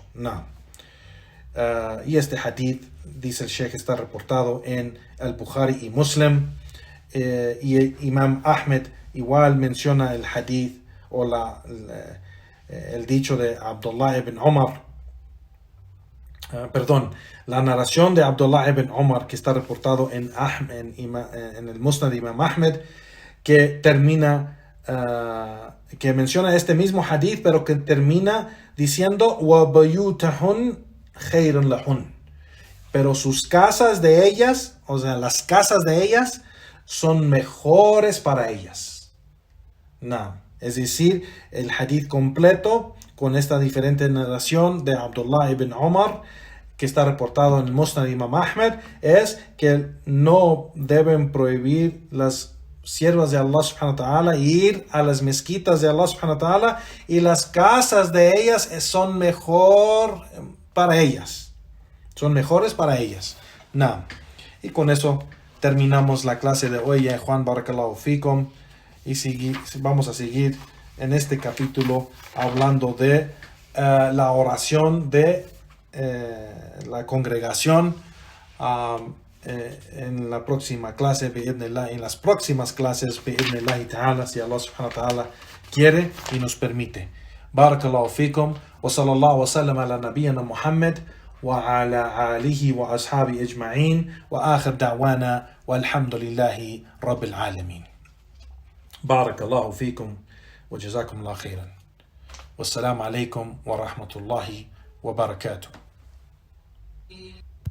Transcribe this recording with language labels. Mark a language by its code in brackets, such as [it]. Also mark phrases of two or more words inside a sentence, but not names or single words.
[es] No. Y este hadith, dice el Sheikh, está reportado en Al-Bukhari y Muslim, y Imam Ahmed igual menciona el hadith o el dicho de Abdullah ibn Umar, la narración de Abdullah ibn Umar, que está reportado en el Musnad de Imam Ahmed, que menciona este mismo hadith, pero que termina diciendo [ar] وَبَيُوتَهُنْ خَيْرٌ لَهُنْ, [es] pero sus casas de ellas, o sea, las casas de ellas son mejores para ellas. No. Es decir, el hadith completo con esta diferente narración de Abdullah ibn Umar, que está reportado en el Musnad de Imam Ahmed, es que no deben prohibir las siervas de Allah [ar] سبحانه وتعالى [es] ir a las mezquitas de Allah [ar] سبحانه وتعالى, [es] y las casas de ellas son mejor para ellas. Son mejores para ellas. No. Y con eso terminamos la clase de hoy. Juan, [ar] بارك الله فيكم. [es] Y vamos a seguir en este capítulo hablando de la oración de la congregación en la próxima clase, en las próximas clases, ta'ala, si Allah [ar] سبحانه وتعالى [es] quiere y nos permite. [ar] بارك الله فيكم وصلى الله وسلم على نبينا محمد وعلى آله وأصحابه أجمعين وآخر دعوانا الحمد لله رب العالمين. بارك الله فيكم وجزاكم الله خيرا. والسلام عليكم ورحمة الله وبركاته.